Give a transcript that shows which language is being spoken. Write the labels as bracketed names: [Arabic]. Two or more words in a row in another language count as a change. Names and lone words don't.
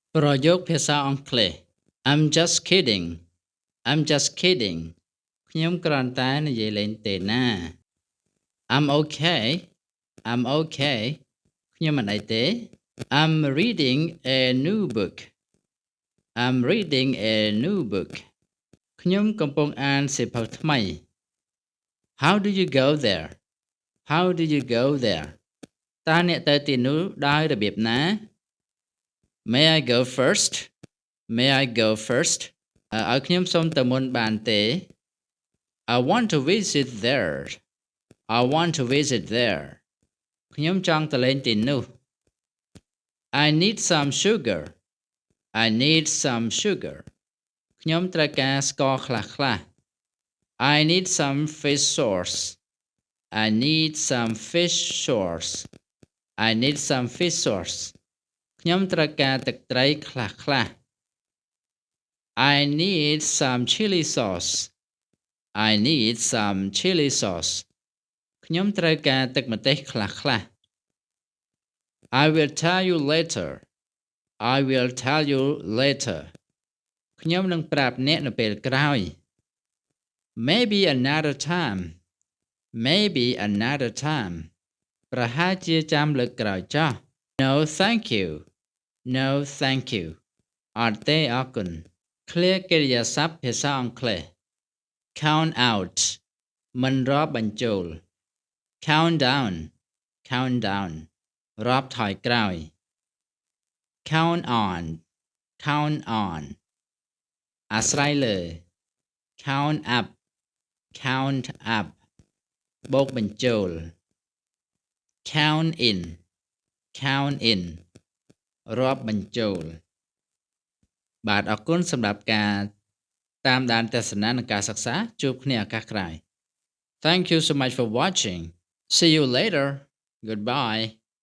[Khmer] ប្រយោគភាសាអង់គ្លេស [English] I'm just kidding I'm just kidding [Khmer] ខ្ញុំគ្រាន់តែនិយាយលេងទេណា [English] I'm okay I'm okay [Khmer] ខ្ញុំមិនអីទេ [English] I'm reading a new book I'm reading a new book [Khmer] ខ្ញុំកំពុងអានសៀវភៅថ្មី [English] How do you go there How do you go there [Khmer] តើអ្នកទៅទីនោះដោយរបៀបណា [English] May I go first May I go first [Khmer] ឲ្យខ្ញុំសូ មទៅមុនបានទេ [English] I want to visit there I want to visit there [Khmer] ខ្ញុំចង់ទៅលេងទីនោះ [English] I need some sugar I need some sugar [Khmer] ខ្ញុំត្រូវការស្ករខ្លះៗ [English] I need some fish sauce I need some fish sauce I need some fish sauce [Khmer] ខ្ញុំត្រូវការទឹកត្រីខ្លះៗ [English] I need some chili sauce I need some chili sauce [Khmer] ខ្ញុំត្រូវការទឹកម្ទេសខ្លះៗ [English] I will tell you later I will tell you later [Khmer] ខ្ញុំនឹងប្រាប់អ្នកនៅ ពេលក្រោយ [English] Maybe another time Maybe another time [Khmer] ប្រហែលជាចាំលើកក្រោយចុះ [English] No thank you No thank you [Khmer] អត់ ទេអរគុណ Clear កិរិយាសព្ទភាសាអង់គ្លេស [English] Count out [Khmer] មិនរាប់ បញ្ចូល [English] Count down Count down [Khmer] រាប់ថយក្រោយ [English] Count on Count on [Khmer] អា ស្រ័យលើ [English] Count up Count up [Khmer] បូកបញ្ចូល [English] Count in Count in [Khmer] រាប់បញ្ចូល បាទអរគុណសម្រាប់ការតាមដានទស្សនានិងការសិក្សាជួបគ្នាឱកាសក្រោយ [English] Thank you so much for watching See you later Goodbye